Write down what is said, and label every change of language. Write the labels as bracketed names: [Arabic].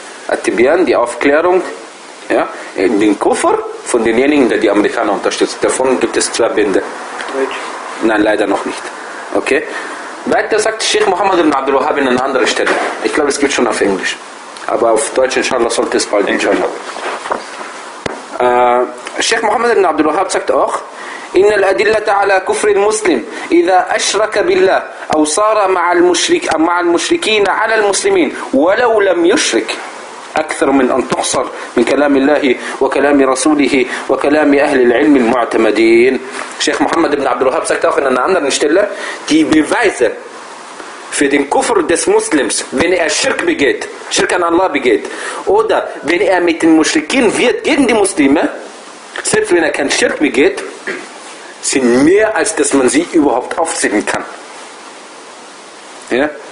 [German] At-Tibyan, die Aufklärung, ja, in den Kufr von denjenigen, der die Amerikaner unterstützt. Davon gibt es zwei Bände. Nein, leider noch nicht. Okay? Weiter sagt Sheikh Mohammed ibn Abdul Wahhab in einer anderen Stelle. Ich glaube, es gibt schon auf Englisch. Aber auf Deutsch, inshallah, sollte es bald, inshallah. Sheikh Mohammed ibn Abdul Wahhab sagt auch, [Arabic] إن الأدلة على كفر المسلم إذا أشرك بالله أو صار مع المشرك مع المشركين على المسلمين ولو لم يشرك أكثر من أن تحصر من كلام الله وكلام رسوله وكلام أهل العلم المعتمدين. [German] Sheikh Mohammed ibn Abdul Wahhab sagt auch in einer anderen Stelle, die Beweise für den Kufr des Muslims, wenn er Schirk begeht, Schirk an Allah begeht, oder wenn er mit den Muschrikin wird gegen die Muslime, selbst wenn er kein Schirk begeht, sind mehr als dass man sie überhaupt aufzählen kann. Ja?